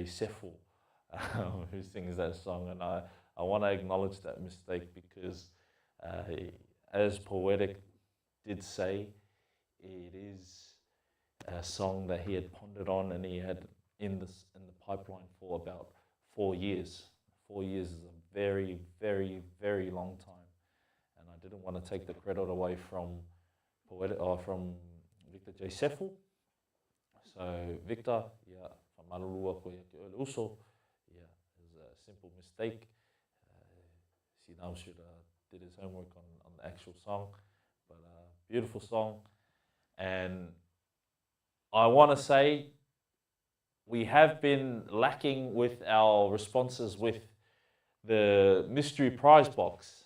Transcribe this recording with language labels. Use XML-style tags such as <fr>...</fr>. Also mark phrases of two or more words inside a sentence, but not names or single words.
<en>Seffel, who sings that song. And I want to acknowledge that mistake because, as Poetic did say, it is a song that he had pondered on and he had in the pipeline for about 4 years. 4 years is a very, very, very long time, and I didn't want to take the credit away from from Victor J. Seffel. So Victor,</en> <sm>whamalulua koe ki ole uso,</sm> <en>it was a simple mistake. Sinau should did his homework on the actual song, but beautiful song. And I want to say we have been lacking with our responses with the mystery prize box.</en>